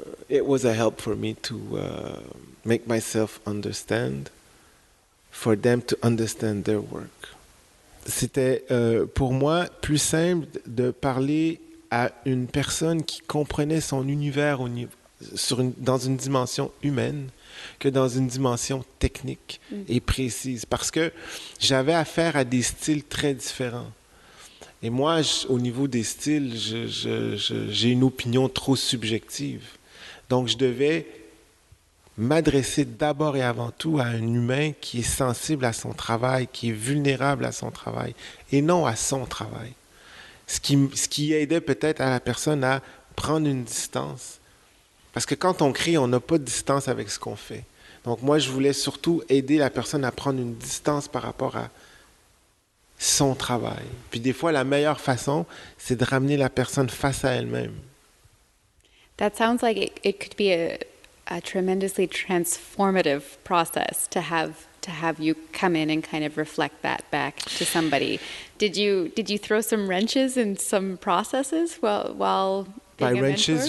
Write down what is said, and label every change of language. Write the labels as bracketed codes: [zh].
[en] It was a help for me to make myself understand, for them to understand their work. [fr] C'était pour moi plus simple de parler à une personne qui comprenait son univers dans une dimension humaine que dans une dimension technique et précise, parce que j'avais affaire à des styles très différents. Et moi, au niveau des styles, j'ai une opinion trop subjective. Donc, je devais m'adresser d'abord et avant tout à un humain qui est sensible à son travail, qui est vulnérable à son travail, et non à son travail. Ce qui aidait peut-être à la personne à prendre une distance. Parce que quand on crée, on n'a pas de distance avec ce qu'on fait. Donc, moi, je voulais surtout aider la personne à prendre une distance par rapport à son travail. Puis des fois, la meilleure façon, c'est de ramener la personne face à elle-même. [en] That sounds like it could be a tremendously transformative process to have you come in and kind of reflect that back to somebody. Did you throw some wrenches in some processes while being By a wrenches,